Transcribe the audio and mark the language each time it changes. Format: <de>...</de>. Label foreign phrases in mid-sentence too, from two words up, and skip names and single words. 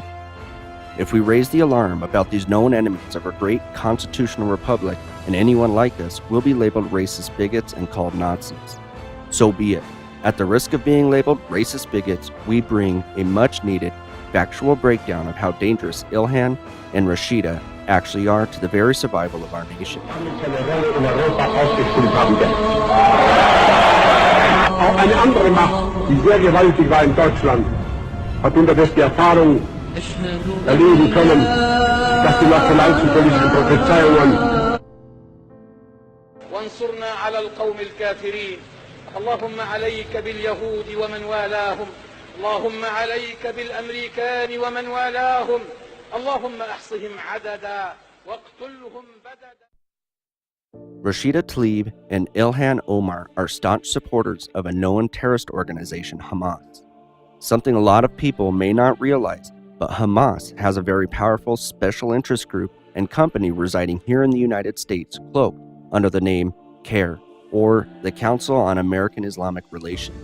<en>If we raise the alarm about these known enemies of our great constitutional republic and anyone like us, we'll be labeled racist bigots and called Nazis. So be it. At the risk of being labeled racist bigots, we bring a much-needed factual breakdown of how dangerous Ilhan and Rashida actually are to the very survival of our nation.</en> <de>Auch eine andere Macht, die sehr gewaltig war in Deutschland, hat unterdessen die Erfahrung erleben können, dass die nationalsozialistischen Prophezeiungen</de> <ar>وانصرنا على القوم الكافرين اللهم عليك باليهود ومن والاهم اللهم عليك بالأمريكان ومن والاهم اللهم احصهم عددا واقتلهم بددا.</ar> <en>Rashida Tlaib and Ilhan Omar are staunch supporters of a known terrorist organization, Hamas. Something a lot of people may not realize, but Hamas has a very powerful special interest group and company residing here in the United States cloaked under the name CARE, or the Council on American Islamic Relations.</en>